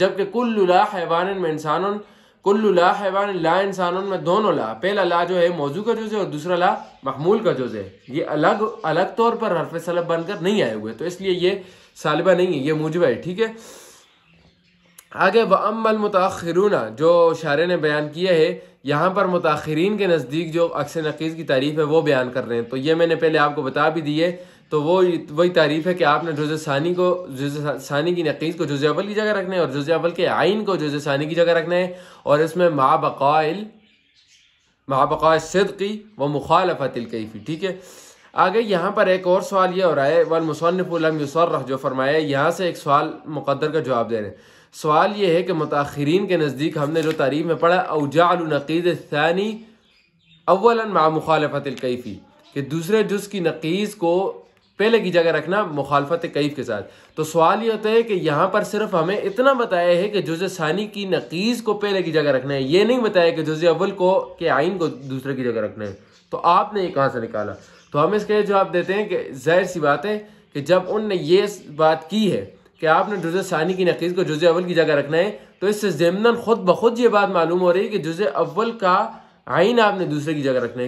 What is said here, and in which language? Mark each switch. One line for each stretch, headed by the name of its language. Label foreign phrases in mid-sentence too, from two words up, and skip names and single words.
Hindi: जबकि
Arabic: كل لا حيوان
Hindi: में इंसान,
Arabic: كل لا حيوان لا إنسان
Hindi: में दोनों ला, पहला ला जो है मौजू का जुज़ है और दूसरा ला महमूल का जुज़ है। ये अलग अलग तौर पर हर्फ सलब बनकर नहीं आए हुए, तो इसलिए ये सालिबा नहीं है, ये मुजबा है। ठीक है, आगे
Arabic: وأما المتأخرون,
Hindi: जो शारे ने बयान किया है यहाँ पर मुताखिरीन के नज़दीक जो अक्स नक़ीज़ की तारीफ़ है वो बयान कर रहे हैं। तो ये मैंने पहले आपको बता भी दी है, तो वो वही तारीफ़ है कि आपने जुज़ सानी को, जुज़ सानी की नक़ीज़ को जुज़ अव्वल की जगह रखना है और जुज़ अव्वल के आइन को जुज़ सानी की जगह रखना है, और इसमें
Arabic: مع بقاء الصدق ومخالفة الكيف.
Hindi: ठीक है, आगे यहाँ पर एक और सवाल ये हो रहा है,
Arabic: والمصنف لم يصرح
Hindi: जो फरमाया, यहाँ से एक सवाल मुक़द्दर का जवाब दे रहे हैं। सवाल ये है कि मुताखिरीन के नज़दीक हमने जो तारीफ़ में पढ़ा
Arabic: أو جعل نقيض الثاني أولا مع مخالفة الكيف,
Hindi: कि दूसरे जुज़ की नक़ीज़ को पहले की जगह रखना मुखालफत कैफ़ के साथ। तो सवाल ये होता है कि यहाँ पर सिर्फ हमें इतना बताया है कि जुज़ सानी की नक़ीज़ को पहले की जगह रखना है, ये नहीं बताया कि जुज़ अव्वल को के आइन को दूसरे की जगह रखना है। तो आपने ये कहाँ से निकाला? तो हम इसके जवाब देते हैं कि ज़ाहिर सी बात है कि जब उनने ये बात की है कि आपने जुज़ सानी की नक़ीज़ को जुज़ अव्वल की जगह रखना है, तो इससे ज़िम्नन खुद ब खुद ये बात मालूम हो रही है कि जुज़ अव्वल का आइन आपने दूसरे की जगह रखना है।